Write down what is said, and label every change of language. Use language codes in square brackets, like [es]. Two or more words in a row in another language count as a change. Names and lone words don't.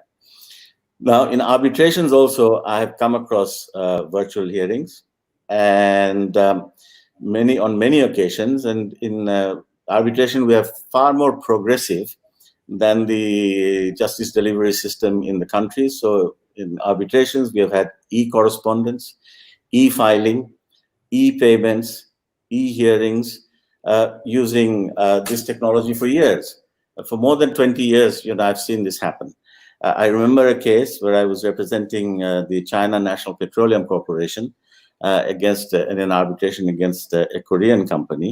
[en] Now, in arbitrations also, I have come across virtual hearings, and on many occasions. And in arbitration, we are far more progressive than the justice delivery system in the country. So in arbitrations, we have had e-correspondence, e-filing, e-payments, e-hearings, using this technology for years. For more than 20 years, I've seen this happen. I remember a case where I was representing the China National Petroleum Corporation in an arbitration against a Korean company.